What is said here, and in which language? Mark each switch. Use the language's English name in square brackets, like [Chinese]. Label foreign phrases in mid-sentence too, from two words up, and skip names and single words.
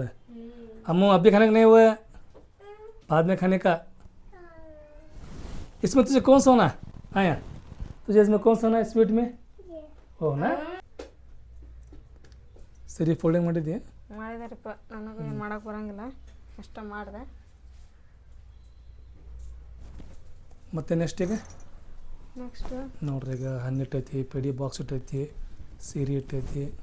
[Hindi] अम्मू अभी खाने का नहीं हुआ है, बाद में खाने का। इसमें तुझे कौन सा होना आया? तुझे इसमें कौन सा होना है स्वीट में? हो ना [Kannada] ಸರಿ ಫೋಲ್ಡಿಂಗ್ ಮಾಡಿದ್ಯಾ? ಮಾಡಿದಾರಪ್ಪ, ನನಗೆ ಮಾಡೋಕೆ ಬರೋಂಗಿಲ್ಲ, ಅಷ್ಟ ಮಾಡಿದೆ. ಮತ್ತೆ ನೆಕ್ಸ್ಟ್ ಈಗ ನೆಕ್ಸ್ಟ್ ನೋಡ್ರಿ, ಈಗ ಹಣ್ಣು ಇಟ್ಟೈತಿ, ಪೆಡಿ ಬಾಕ್ಸ್ ಇಟ್ಟೈತಿ, ಸೀರೆ ಇಟ್ಟೈತಿ.